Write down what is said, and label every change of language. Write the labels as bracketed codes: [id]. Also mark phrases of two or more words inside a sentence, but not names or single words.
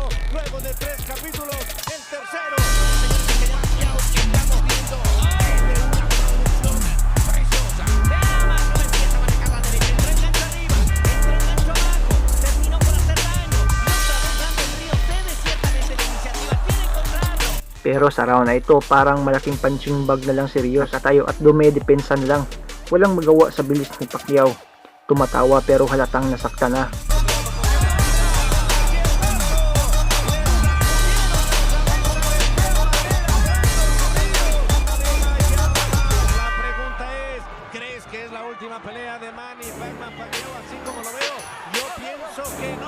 [es] Luego de 3 capítulos, el tercero. Estamos viendo una producción preciosa. Veamos cómo empieza a manejar la derecha, entra el gancho arriba, entra el gancho abajo, terminó por hacer daño. [tl] Pero sa round na ito parang malaking punching bag na lang si Rios at tayo at dumedepensa na lang. Walang magawa sa bilis ni Pacquiao. Tumatawa pero halatang nasaktan na. [es] La pregunta es, ¿crees que es la última pelea de Manny Pacquiao así como lo veo? Yo pienso que no.